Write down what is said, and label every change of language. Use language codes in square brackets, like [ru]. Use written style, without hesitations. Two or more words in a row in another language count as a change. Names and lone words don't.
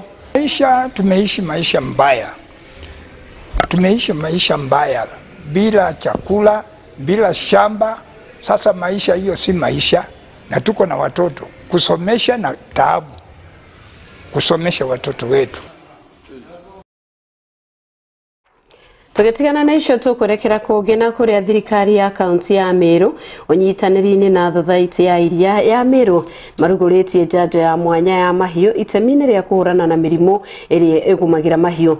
[sw] Tumeishi maisha mbaya. Tumeishi maisha mbaya bila chakula, bila shamba. Sasa maisha hiyo si maisha, na tuko na watoto kusomesha na taabu kusomesha watoto wetu. [mer] Tugetigana na icio tukurekera kugena kuria thirikari ya kaunti ya Meru unyitaniri-ini na thothaiti ya iria ya Meru maruguritie njanjo ya mwanya ya mahiu itemini ria kuhurana na mirimu iria igumagira mahiu.